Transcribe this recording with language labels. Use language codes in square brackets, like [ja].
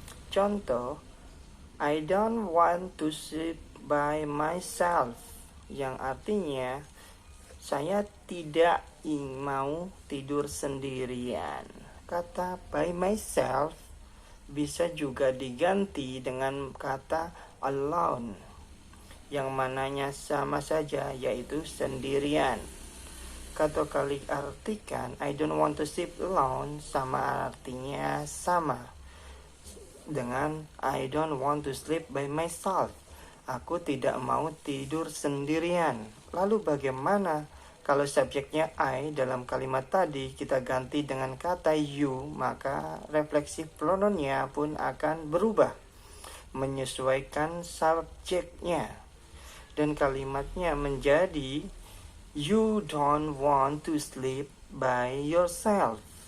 [id] Contoh, [en] I don't want to sleep by myself, [id] yang artinya saya tidak mau tidur sendirian. Kata [en] by myself [id] bisa juga diganti dengan kata alone, yang mananya sama saja, yaitu sendirian. Kata kali artikan [en] I don't want to sleep alone [id] sama artinya sama dengan [en] I don't want to sleep by myself. [id] Aku tidak mau tidur sendirian. Lalu bagaimana kalau subjeknya I dalam kalimat tadi kita ganti dengan kata you, maka refleksif pronounnya pun akan berubah. menyesuaikan subjeknya. Dan kalimatnya menjadi [en] you don't want to sleep by yourself.